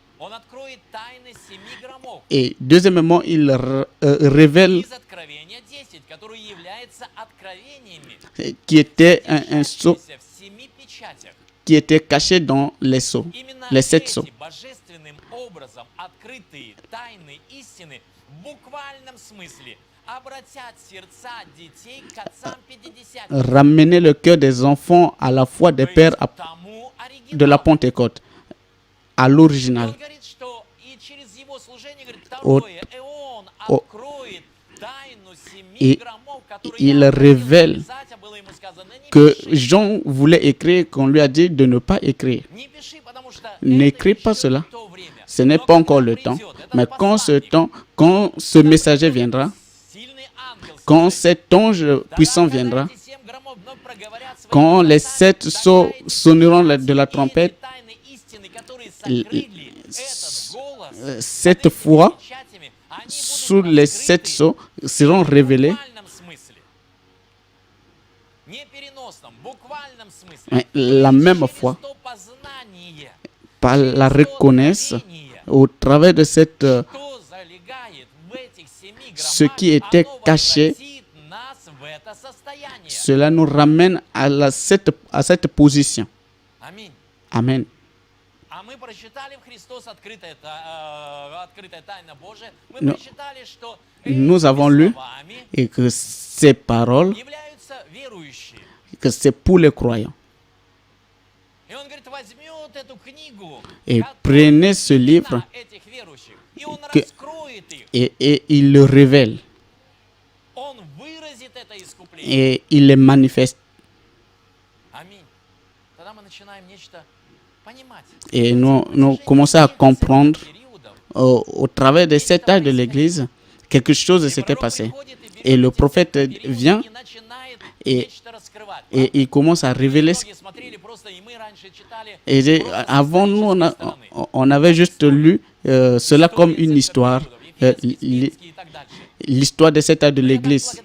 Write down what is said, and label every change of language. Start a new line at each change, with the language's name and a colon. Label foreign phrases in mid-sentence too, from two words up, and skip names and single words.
French: Et deuxièmement, il révèle qui était un sceau qui était caché dans les sceaux, les 7 sceaux.
Russian: образом открытые тайны истины в буквальном смысле обратят сердца детей к отцам пятидесятникам,
French: ramener le cœur des enfants à la foi des
Russian: то
French: pères
Russian: есть к тому
French: de la
Russian: оригиналу.
French: Pentecôte, à
Russian: Он
French: l'original.
Russian: говорит, что и через его служение, говорит,
French: Au-
Russian: второе, и он
French: au-
Russian: откроет тайну 7
French: Et
Russian: громов, которые
French: il
Russian: я просил
French: révelle
Russian: написать, а было ему сказано, не
French: que
Russian: пиши.
French: Jean voulait écrire, qu'on lui a dit de ne pas écrire.
Russian: Не пиши, потому что
French: N'écris
Russian: это
French: pas
Russian: еще
French: cela.
Russian: не то время.
French: Ce n'est
Russian: Но
French: pas
Russian: когда
French: encore le temps.
Russian: придет этот
French: Mais quand посланник, quand ce messager viendra,
Russian: сильный ангел
French: quand
Russian: служит,
French: cet ange puissant
Russian: тогда,
French: viendra,
Russian: когда эти 7 громов вновь проговорят свои
French: quand les
Russian: голоса,
French: 7
Russian: тогда
French: sceaux
Russian: эти
French: sonneront
Russian: печати
French: de la
Russian: и эти
French: trompette,
Russian: тайны истины, которые
French: l-
Russian: сокрыли этот голос,
French: cette
Russian: под этими
French: fois,
Russian: печатями, они будут
French: sous les 7
Russian: раскрыты
French: sceaux, seront
Russian: в
French: révélés
Russian: буквальном смысле. Не переносном, буквальном смысле.
French: mais
Russian: То
French: la
Russian: есть
French: même
Russian: через
French: fois,
Russian: то познание,
French: par
Russian: через
French: la
Russian: то
French: reconnaissance,
Russian: откровение,
French: au travers de cette,
Russian: что залегает в этих 7
French: ce
Russian: громах,
French: qui était
Russian: оно
French: caché,
Russian: возвратит нас в это состояние.
French: cela nous ramène à cette position.
Russian: Аминь.
French: Amen.
Russian: А мы прочитали в Христос открытая тайна Божия. Мы Но прочитали, что
French: nous
Russian: этими
French: avons lu
Russian: словами
French: et que ces paroles,
Russian: являются верующие.
French: que c'est pour les croyants.
Russian: И он говорит, возьмет эту книгу,
French: Et
Russian: которая
French: prenez ce livre
Russian: имена этих верующих, и он
French: que-
Russian: раскроет их,
French: et il le révèle
Russian: он выразит это искупление.
French: et il les manifeste.
Russian: Аминь. Тогда мы начинаем нечто понимать.
French: Et nous commençons à comprendre au travers des 7 âges de l'Église, quelque chose s'était passé. Et le prophète vient et il commence à révéler. Et avant nous, on avait juste lu cela comme une histoire, l'histoire des 7 âges de l'Église.